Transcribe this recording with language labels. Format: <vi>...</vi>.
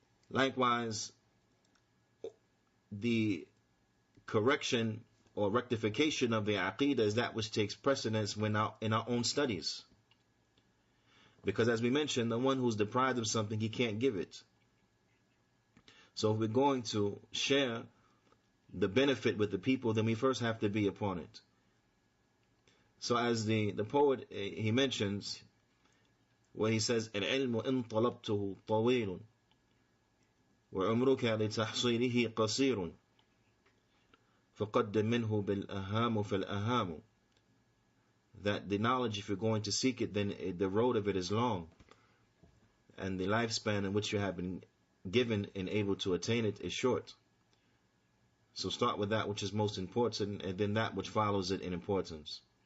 <en>Likewise, the correction or rectification of the aqidah is that which takes precedence when in our own studies. Because as we mentioned, the one who's deprived of something, he can't give it. So if we're going to share the benefit with the people, then we first have to be upon it. So as the poet, he mentions, where he says,</en> <ar>العلم إن طلبته طويل وعمرك لتحصيله قصير فقدم منه بالأهام فالأهام.</ar> <en>That the knowledge, if you're going to seek it, then the road of it is long, and the lifespan in which you have been given and able to attain it is short. So start with that which is most important, and then that which follows it in importance.</en>